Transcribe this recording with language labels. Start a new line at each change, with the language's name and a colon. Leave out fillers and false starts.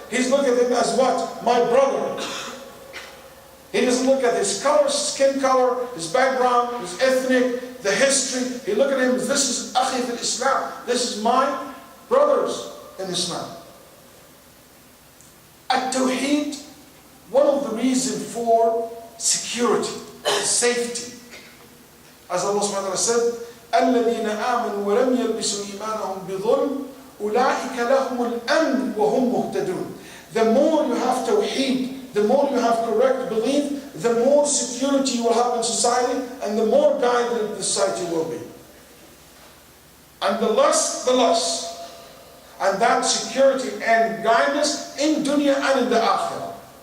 English: He's looking at them as what? My brother. He doesn't look at his color, skin color, his background, his ethnic, the history. He look at him, this is Akhi fil Islam. This is my brothers in Islam. At-Tawheed, one of the reasons for security, safety. As Allah subhanahu wa ta'ala said,
Arabic: الَّذِينَ آمَنُوا وَلَمْ يَلْبِسُوا إِيمَانَهُمْ بِظُلْمٍ أُولَٰئِكَ لَهُمُ الْأَمْنُ وَهُمْ مُهْتَدُونَ.
English: The more you have Tawheed, the more you have correct belief, the more security you will have in society, and the more guided the society will be. And the less, the less. And that security and guidance in dunya and in the akhirah.